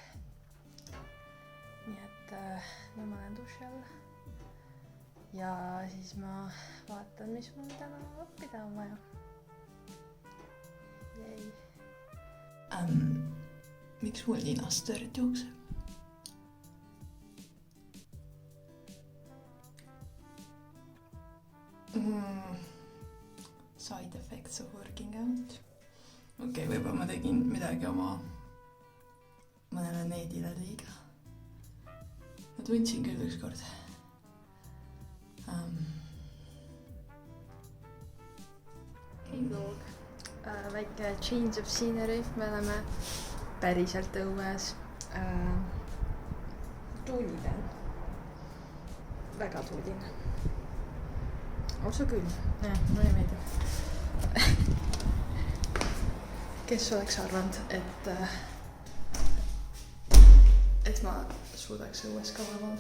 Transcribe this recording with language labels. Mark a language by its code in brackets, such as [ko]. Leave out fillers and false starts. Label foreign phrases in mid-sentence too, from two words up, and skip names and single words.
[et] Nii et nüüd ma olen duši all ja siis ma vaatan, mis mul täna õppida on vaja. Miks mul ninast tõrd jookseb? [en] Side effects of working out. [et] Okei, võib-olla ma tegin midagi oma mõnele needile liiga. Ma tundsin küll ükskord. Hei vlog. [en] Väike change of scenery. [et] Me oleme päriselt õues. Tuuline. Väga tuuline. Otsa küll. Mulle ei meeldi. Kes oleks arvanud, et ma suudaks õues kauem olla.